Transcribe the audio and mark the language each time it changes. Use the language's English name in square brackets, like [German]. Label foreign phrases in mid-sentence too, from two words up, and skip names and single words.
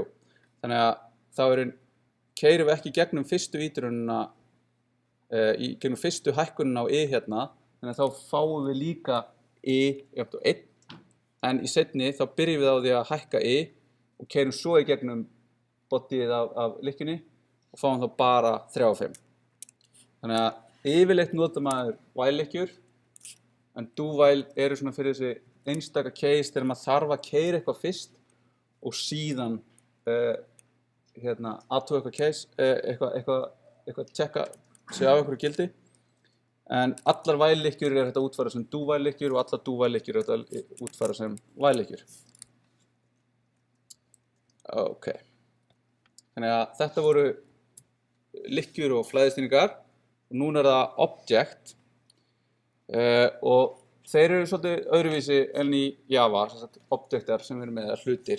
[Icelandic] Þannig að þá keyrum við ekki gegnum fyrstu ítrunina, gegnum fyrstu hækkunina á i hérna, þannig að þá fáum við líka i jafnt á 1, en í seinni þá byrjum við á því að hækka i og keyrum svo í gegnum bodyið af lykkjunni og fáum þá bara 3 og 5. Þannig að yfirleitt notar maður while-lykkjur, en do-while eru svona fyrir þessi einstaka case þegar maður þarf að keyra eitthvað fyrst og síðan athuga eitthvað case, eitthvað tjekka sig á einhverju gildi. En allar while-lykkjur er þetta útfæra sem do-while-lykkjur og allar do-while-lykkjur er þetta útfæra sem while-lykkjur. Ok. Þannig að þetta voru lykkjur og flæðistýringar og núna er það object og þeir eru svolítið öðruvísi enn í Java, objectar sem eru með hlutir.